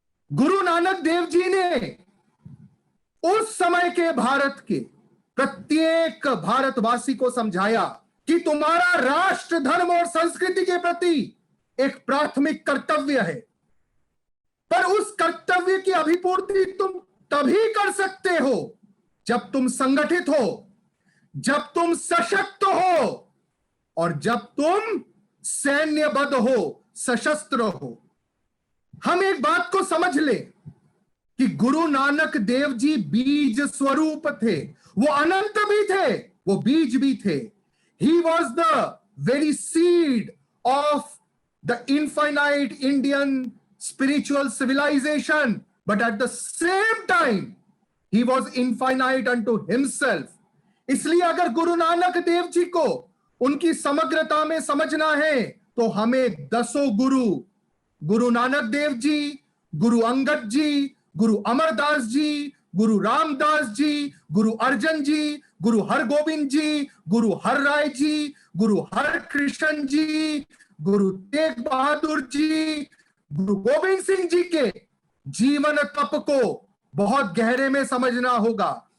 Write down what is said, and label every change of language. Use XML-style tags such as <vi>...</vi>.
<hi>गुरु नानक देव जी ने उस समय के भारत के प्रत्येक भारतवासी को समझाया कि तुम्हारा राष्ट्र, धर्म और संस्कृति के प्रति एक प्राथमिक कर्तव्य है, पर उस कर्तव्य की अभिपूर्ति तुम तभी कर सकते हो जब तुम संगठित हो, जब तुम सशक्त हो और जब तुम सैन्यबद्ध हो, सशस्त्र हो। हम एक बात को समझ ले कि गुरु नानक देव जी बीज स्वरूप थे, वो अनंत भी थे, वो बीज भी थे।</hi> <en>He was the very seed of the infinite Indian spiritual civilization, but at the same time he was infinite unto himself.</en> <hi>इसलिए अगर गुरु नानक देव जी को उनकी समग्रता में समझना है तो हमें दसों गुरु, गुरु नानक देव जी, गुरु अंगद जी, गुरु अमरदास जी, गुरु रामदास जी, गुरु अर्जन जी, गुरु हरगोविंद जी, गुरु हर राय जी, गुरु हर कृष्ण जी, गुरु तेग बहादुर जी, गुरु गोविंद सिंह जी के जीवन तप को बहुत गहरे में समझना होगा।</hi>